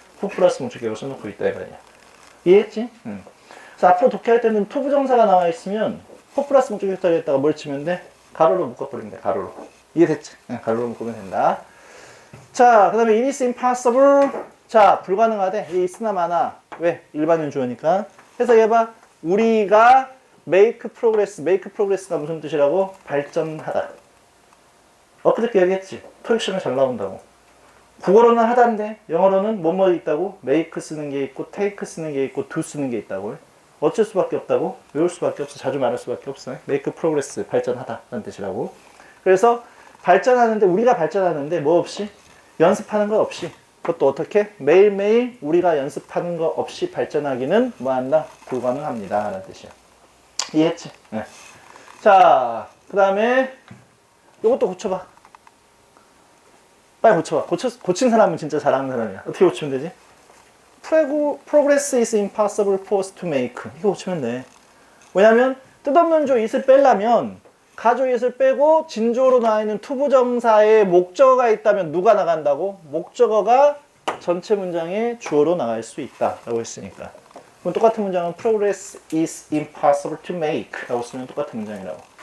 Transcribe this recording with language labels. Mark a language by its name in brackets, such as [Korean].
[Korean] for 플러스 목적격을 써놓고 있다 이 말이야. 이해했지? 응. 그래서 앞으로 독해할 때는 투부정사가 나와 있으면 for 플러스 목적격 자리에다가 뭘 치면 돼? 가로로 묶어버린대. 가로로. 이해됐지? 가로로 묶으면 된다. 자, 그 다음에 [English] it is impossible. [Korean] 자, 불가능하대. 이 있으나 마나. 왜? 일반인 주어니까. 해서 얘봐. 우리가 [English] make progress. [Korean] make progress가 무슨 뜻이라고? 발전하다. 엊그저께 얘기했지. 토익 시험에 잘 나온다고. 국어로는 하다인데 영어로는 뭐뭐 있다고? make 쓰는 게 있고 take 쓰는 게 있고 do 쓰는 게 있다고. 어쩔 수밖에 없다고? 외울 수밖에 없어. 자주 말할 수밖에 없어. make progress. 발전하다. 라는 뜻이라고. 그래서 발전하는데 우리가 발전하는데 뭐 없이? 연습하는 거 없이. 그것도 어떻게? 매일매일 우리가 연습하는 거 없이 발전하기는 뭐한다? 불가능합니다. 라는 뜻이야. 이해했지? 네. 자, 그 다음에 요것도 고쳐봐. 빨리 고쳐봐. 고친 사람은 진짜 잘하는 사람이야. 어떻게 고치면 되지? [English] Progress is impossible for us to make. [Korean] 이거 고치면 돼. 왜냐면 뜻없는 조 it을 빼려면 가조 it을 빼고 진조로 나와 있는 투부정사에 목적어가 있다면 누가 나간다고? 목적어가 전체 문장의 주어로 나갈 수 있다 라고 했으니까. 그럼 똑같은 문장은 [English] Progress is impossible to make [Korean] 라고 쓰면 똑같은 문장이라고.